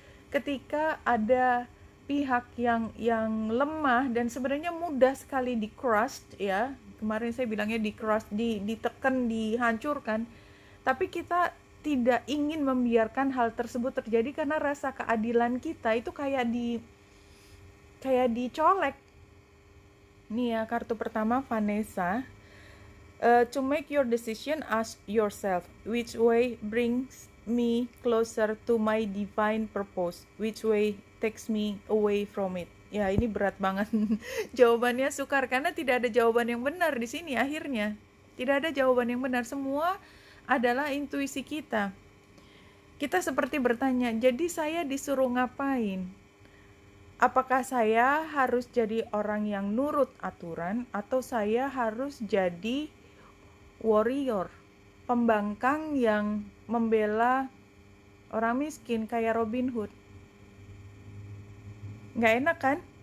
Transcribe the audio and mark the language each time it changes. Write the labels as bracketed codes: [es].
[id] Ketika ada pihak yang lemah dan sebenarnya mudah sekali di crush ya. Kemarin saya bilangnya di crush, ditekan, dihancurkan. Tapi kita tidak ingin membiarkan hal tersebut terjadi karena rasa keadilan kita itu kayak dicolek. Nih ya, kartu pertama Vanessa. [en] To make your decision, ask yourself, which way brings me closer to my divine purpose? Which way takes me away from it? [id] Ya, ini berat banget. Jawabannya sukar karena tidak ada jawaban yang benar di sini akhirnya. Tidak ada jawaban yang benar, semua adalah intuisi kita. Kita seperti bertanya, jadi saya disuruh ngapain? Apakah saya harus jadi orang yang nurut aturan, atau saya harus jadi warrior, pembangkang yang membela orang miskin kayak Robin Hood? Nggak enak kan?